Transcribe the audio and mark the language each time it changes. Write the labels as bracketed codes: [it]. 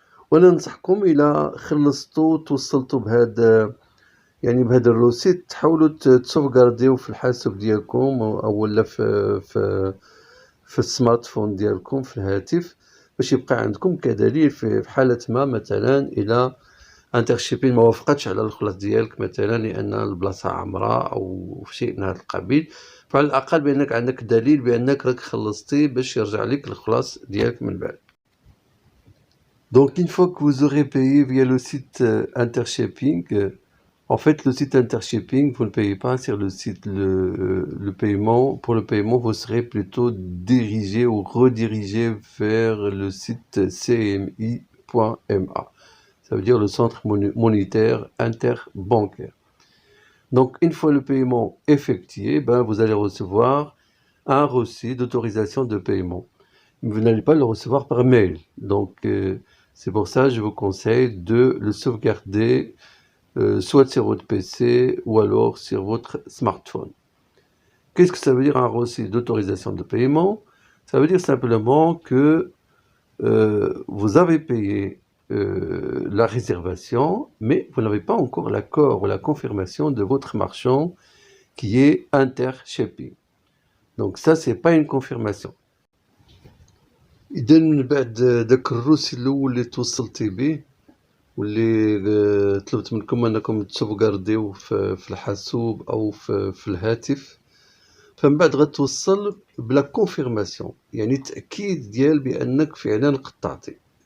[ar] وانا ننصحكم الى خلصتوا توصلتوا بهذا يعني بهذا الروسيت، تحاولوا تسوفغارديو في الحاسوب ديالكم او ولا في السمارت فون ديالكم في الهاتف، باش يبقى عندكم كدليل في حالة ما مثلا إلى انترشيبين ما وافقتش على الخلاص ديالك مثلا لأن البلاصة عمراء أو شيء من هذا القبيل، فعلى الأقل بأنك عندك دليل بأنك راك خلصتي باش يرجع لك الخلاص ديالك من بعد. [fr] Donc une fois que vous aurez payé via le site Intershipping, en fait le site Intershipping, vous ne payez pas sur le site, le paiement. Pour le paiement, vous serez plutôt dirigé ou redirigé vers le site cmi.ma. Ça veut dire le centre monétaire interbancaire. Donc une fois le paiement effectué, vous allez recevoir un reçu d'autorisation de paiement. Vous n'allez pas le recevoir par mail. Donc c'est pour ça que je vous conseille de le sauvegarder soit sur votre PC ou alors sur votre smartphone. Qu'est-ce que ça veut dire un reçu d'autorisation de paiement? Ça veut dire simplement que vous avez payé la réservation, mais vous n'avez pas encore l'accord ou la confirmation de votre marchand qui est Intershipping. Donc ça, c'est pas une confirmation. [ar] إذا من بعد داك الروسي الأول اللي توصلتي به واللي طلبت منكم أنكم تسوفغارديو في الحاسوب أو في الهاتف، فمن بعد غتوصل بلا كونفيرماسيون، يعني تأكيد ديال بأنك فعلا قطعتي.